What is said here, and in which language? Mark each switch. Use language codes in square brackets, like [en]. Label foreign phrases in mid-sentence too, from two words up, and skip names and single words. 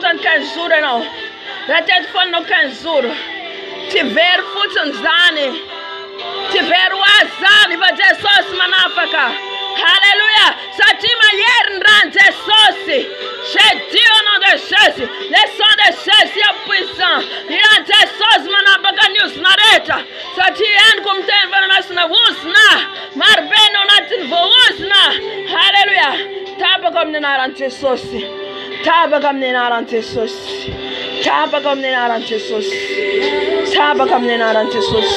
[mg] kanzuru ianao. Raha teto foanao kanzuru. Tsy very fotsiny zany. Tsy very ho azy zany fa Jesosy manafaka. Alléluia. Satria mahery ny rano Jesosy. [fr] J'ai dit au nom de Jésus. Le sang de Jésus est puissant. [mg] Iran Jesosy manapaka ny ozona rehetra. Satria henoko miteny fanamasina ozona. Marobe ny ao anatin'ny voaozona. Alléluia. Tapaka amin'ny anaran'i Jesosy. Tapaka amin'ny anaran'i Jesosy. Tapaka amin'ny anaran'i Jesosy. Tapaka amin'ny anaran'i Jesosy.